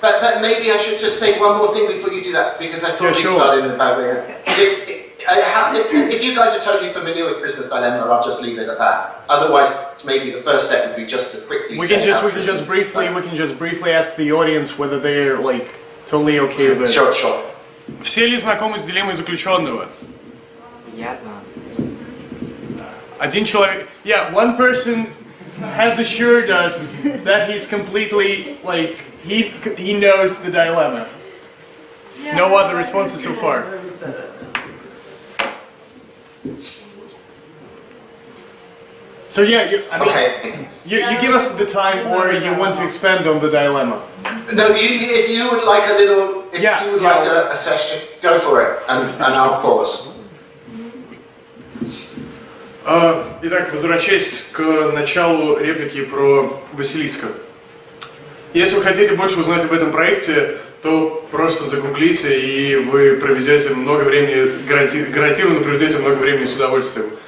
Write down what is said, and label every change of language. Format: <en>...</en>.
<en>But maybe I should just say one more thing before you do that, because I probably started in a bad way. If you guys are totally familiar with prisoner's dilemma, I'll just leave it at that. Otherwise, maybe the first step would be just to quickly we can just briefly ask the audience whether they're totally okay with it. Sure.</en> <ru>Все ли знакомы с дилеммой заключенного? Я знаю. Один человек.</ru> <en>Yeah, one person has assured us that he's completely he knows the dilemma. No other responses so far. So yeah, you give us the time, or you want to expand on the dilemma. No, if you would like a session, go for it, and I'll pause.</en> <ru>Итак, возвращаясь к началу реплики про Василиска. Если вы хотите больше узнать об этом проекте, то просто загуглите, и вы проведете много времени, гарантированно проведете много времени с удовольствием.</ru>